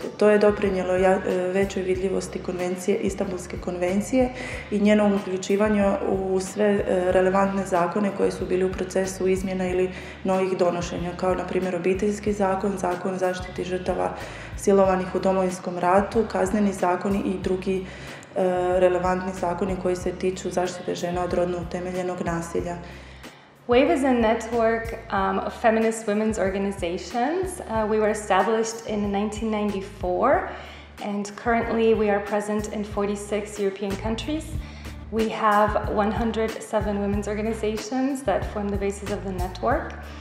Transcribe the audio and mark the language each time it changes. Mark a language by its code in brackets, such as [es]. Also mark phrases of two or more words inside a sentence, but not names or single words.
[hr] To je doprinijelo većoj vidljivosti Istanbulske konvencije i njenom uključivanju u sve relevantne zakone koji su bili u procesu izmjena ili novih donošenja, kao na primjer Obiteljski zakon, Zakon o zaštiti žrtava silovanih u Domovinskom ratu, Kazneni zakoni i drugi relevantni zakoni koji se tiču zaštite žena od rodno utemeljenog nasilja. [en] WAVE is a network of feminist women's organizations. We were established in 1994 and currently we are present in 46 European countries. We have 107 women's organizations that form the basis of the network.